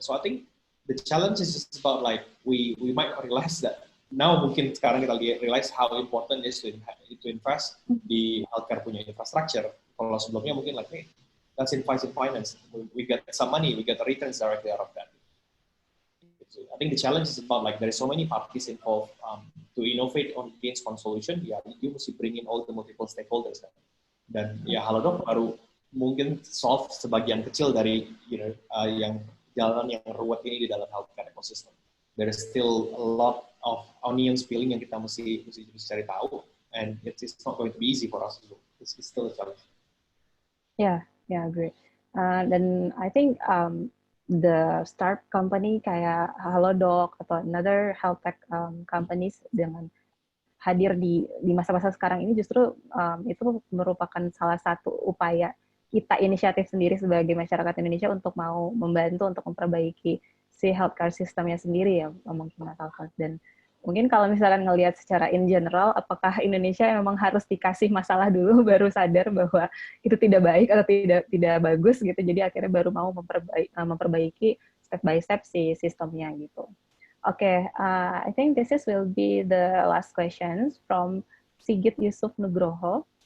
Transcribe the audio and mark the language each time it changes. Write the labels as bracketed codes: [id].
[en] So I think the challenge is just about like we might not realize that now [id] mungkin sekarang kita [en] realize how important it is to invest di healthcare punya infrastructure. [id] Kalau sebelumnya mungkin [en] like, hey, let's invest in finance. We get some money, we get the returns directly out of that. So I think the challenge is about like there are so many parties involved to innovate on against one solution. Ya, you mesti bring in all the multiple stakeholders. [id] Dan ya Halodoc baru mungkin solve sebagian kecil dari yang jalan yang ruwet ini di dalam healthcare ecosystem. [en] There is still a lot of onions peeling [id] yang kita mesti cari tahu, [en] and it's not going to be easy for us to do. It's still a challenge. [id] Yeah, great. Dan [en] I think the start company [id] kayak Halodoc atau [en] another health tech companies [id] dengan hadir di masa-masa sekarang ini justru itu merupakan salah satu upaya kita inisiatif sendiri sebagai masyarakat Indonesia untuk mau membantu untuk memperbaiki si healthcare systemnya sendiri ya mungkin Mas Alphonse. Dan mungkin kalau misalkan ngelihat secara in general, apakah Indonesia memang harus dikasih masalah dulu baru sadar bahwa itu tidak baik atau tidak bagus gitu, jadi akhirnya baru mau memperbaiki step by step si sistemnya gitu. [en] Okay, I think this will be the last questions from Sigit Yusuf Nugroho.